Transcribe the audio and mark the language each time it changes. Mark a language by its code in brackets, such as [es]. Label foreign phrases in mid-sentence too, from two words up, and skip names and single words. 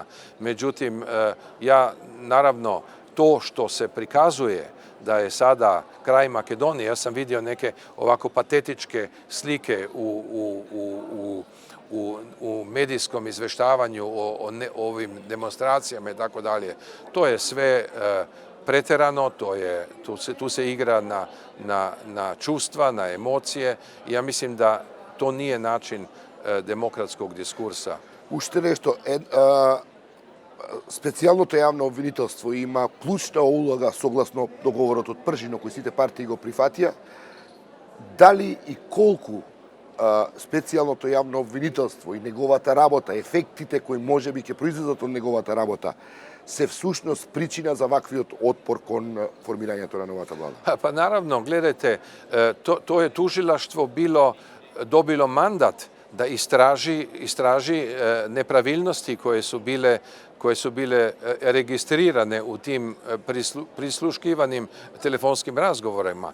[sr] Međutim, ja naravno to što se prikazuje da je sada kraj Makedonije, ja sam vidio neke ovako patetičke slike u medijskom izveštavanju o ovim demonstracijama i tako dalje. To je sve preterano, tu se igra na čustva, na emocije i ja mislim da to nije način demokratskog diskursa. [mk] Уште нешто, специјалното јавно обвинителство има клучна улога согласно договорот од Пржино кој сите партии го прифатија. Дали и колку специјалното јавно обвинителство и неговата работа, ефектите кои може би ќе произлезат од неговата работа, се всушност причина за ваквиот отпор кон формирањето на новата влада? [sr] Pa naravno, gledajte, to je tužilaštvo dobilo mandat da istraži nepravilnosti koje su bile registrirane u tim prisluškivanim telefonskim razgovorima.